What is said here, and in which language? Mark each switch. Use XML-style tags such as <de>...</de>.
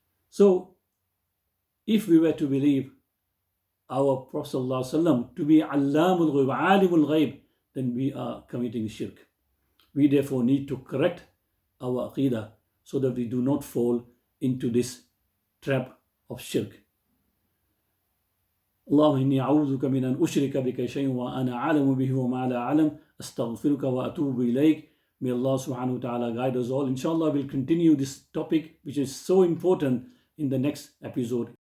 <en>So, if we were to believe our Prophet ﷺ to be Allamul Ghayb, Alimul Ghayb, then we are committing shirk. We therefore need to correct our Aqidah so that we do not fall into this trap of shirk.</en> <ar>اللهم إني أعوذك من أن أشرك بك شيئا وأنا أعلم به وما لا أعلم أستغفرك وأتوب إليك.</ar> <en>May Allah subhanahu wa ta'ala guide us all. Inshallah, we'll continue this topic which is so important in the next episode.</en>